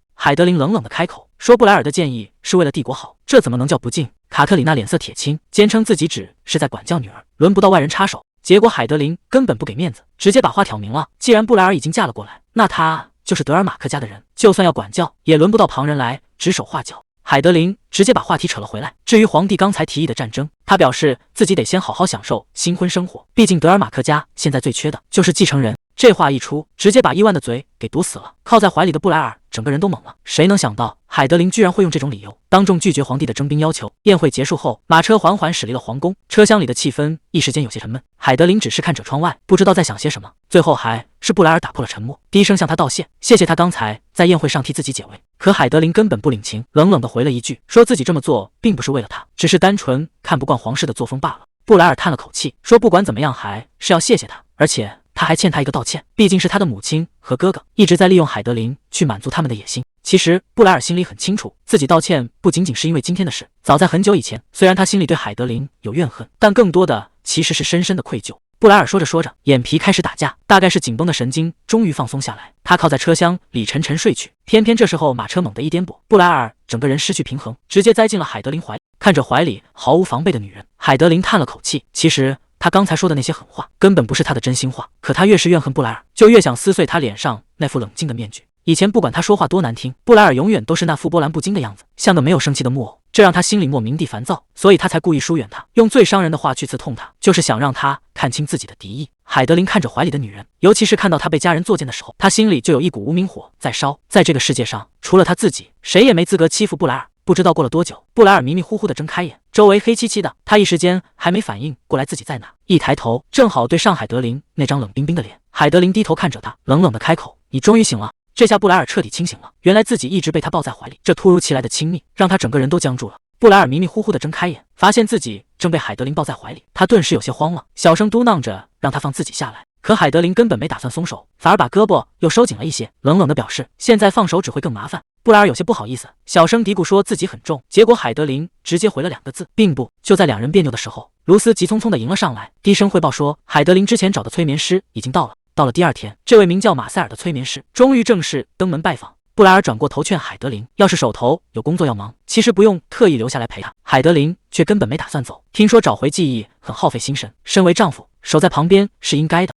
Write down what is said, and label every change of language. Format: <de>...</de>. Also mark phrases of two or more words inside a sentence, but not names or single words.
<zh>海德林冷冷的開口說，布萊爾的建議是為了帝國好，這怎麼能叫不敬？卡特里娜臉色鐵青，堅稱自己只是在管教女兒，輪不到外人插手。結果海德林根本不給面子，直接把話挑明了，既然布萊爾已經嫁了過來，那她就是德爾馬克家的人，就算要管教，也輪不到旁人來指手畫腳。海德林直接把話題扯了回來。至於皇帝剛才提議的戰爭，他表示自己得先好好享受新婚生活，畢竟德爾馬克家現在最缺的就是繼承人。這話一出，直接把伊萬的嘴給堵死了。靠在懷裡的布萊爾整個人都懵了，誰能想到海德林居然會用這種理由當眾拒絕皇帝的徵兵要求。宴會結束後，馬車緩緩駛離了皇宮，車廂裡的氣氛一時間有些沉悶。海德林只是看着窗外，不知道在想些什麼。最後還是布萊爾打破了沉默，低聲向他道謝，謝謝他剛才在宴會上替自己解圍。可海德林根本不領情，冷冷地回了一句，說自己這麼做並不是為了他，只是單純看不慣皇室的作風罷了。布萊爾嘆了口氣，說不管怎麼樣還是要謝謝他，而且他還欠他一個道歉，畢竟是他的母親和哥哥一直在利用海德林去滿足他們的野心。其實布萊爾心裡很清楚，自己道歉不僅僅是因為今天的事，早在很久以前，雖然他心裡對海德林有怨恨，但更多的其實是深深的愧疚。布萊爾說着說着，眼皮開始打架，大概是緊繃的神經終於放鬆下來，他靠在車廂裡沉沉睡去。偏偏這時候馬車猛地一顛簸，布萊爾整個人失去平衡，直接栽進了海德林懷裡。看着懷裡毫無防備的女人，海德林嘆了口氣，其實他剛才說的那些狠話根本不是他的真心話，可他越是怨恨布萊爾，就越想撕碎他臉上那副冷靜的面具。以前不管他說話多難聽，布萊爾永遠都是那副波瀾不驚的樣子，像個沒有生氣的木偶，這讓他心裡莫名地煩躁，所以他才故意疏遠他，用最傷人的話去刺痛他，就是想讓他看清自己的敵意。海德林看着懷裡的女人，尤其是看到她被家人作踐的時候，他心裡就有一股無名火在燒。在這個世界上，除了他自己，誰也沒資格欺負布萊爾。不知道過了多久，布萊爾迷迷糊糊地睜開眼，周圍黑漆漆的，他一時間還沒反應過來自己在哪，一抬頭正好對上海德林那張冷冰冰的臉。海德林低頭看着他，冷冷地開口，你終於醒了。這下布萊爾徹底清醒了，原來自己一直被他抱在懷裡，這突如其來的親密讓他整個人都僵住了。布萊爾迷迷糊糊地睜開眼，發現自己正被海德林抱在懷裡，他頓時有些慌了，小聲嘟囔着讓他放自己下來。可海德林根本沒打算鬆手，反而把胳膊又收緊了一些，冷冷地表示現在放手只會更麻煩。布萊爾有些不好意思，小聲嘀咕說自己很重，結果海德林直接回了2個字，並不。就在2人彆扭的時候，盧斯急匆匆地迎了上來，低聲匯報說海德林之前找的催眠師已經到了。到了第2天，這位名叫馬塞爾的催眠師終於正式登門拜訪。布萊爾轉過頭勸海德林，要是手頭有工作要忙，其實不用特意留下來陪他。海德林卻根本沒打算走，聽說找回記憶很耗費心神，身為丈夫守在旁邊是應該的。</zh>